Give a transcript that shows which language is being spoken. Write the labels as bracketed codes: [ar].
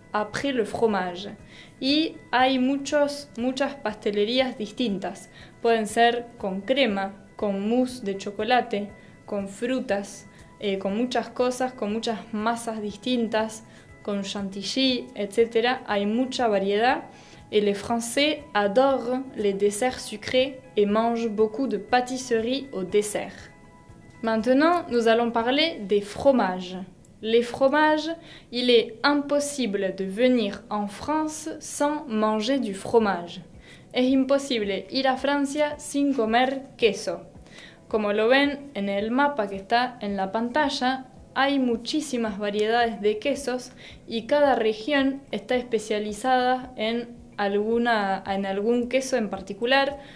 [fr] après le fromage. [es] Y hay muchas pastelerías distintas. Pueden ser con crema, con mousse de chocolate, con frutas, con muchas cosas, con muchas masas distintas, con chantilly, etc. Hay mucha variedad. [fr] Et les Français adorent les desserts sucrés et mangent beaucoup de pâtisseries au dessert. Maintenant, nous allons parler des fromages. Les fromages, il est impossible de venir en France sans manger du fromage. [es] Es imposible ir a Francia sin comer queso. Como lo ven en el mapa que está en la pantalla, hay muchísimas variedades de quesos y cada región está especializada en algún queso en particular.